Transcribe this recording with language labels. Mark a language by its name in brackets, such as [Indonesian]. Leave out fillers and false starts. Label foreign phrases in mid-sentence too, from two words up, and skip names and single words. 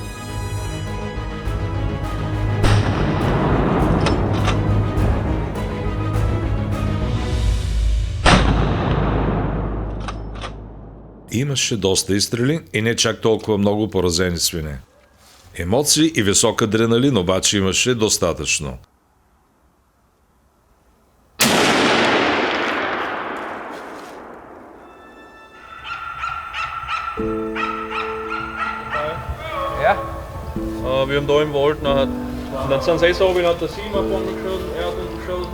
[Bulgarian] Имаше доста изстрели и не чак толкова много поразени свине. Емоции и висок адреналин обаче имаше достатъчно. [German] Ja. Wir haben da im Wald nachher, und dann sind sie so, wie hat der 7 auf vorne geschossen, er hat uns geschossen.